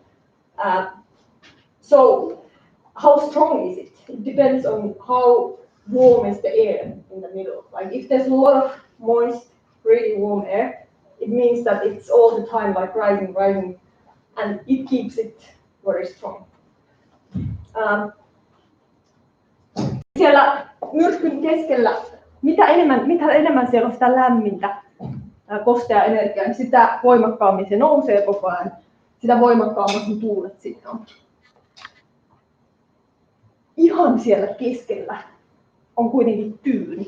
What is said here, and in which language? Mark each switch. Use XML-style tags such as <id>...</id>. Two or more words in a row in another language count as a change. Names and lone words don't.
<en>So how strong is it? It depends on how warm is the air in the middle. Like if there's a lot of moist, really warm air, it means that it's all the time like rising, and it keeps it very strong.</en> <fi>Siellä myrskyn keskellä, mitä enemmän siellä on sitä lämmintä kosteaa energiaa, niin sitä voimakkaammin se nousee koko ajan, sitä voimakkaammin tuulet siinä on. Ihan siellä keskellä on kuitenkin tyyni.</fi>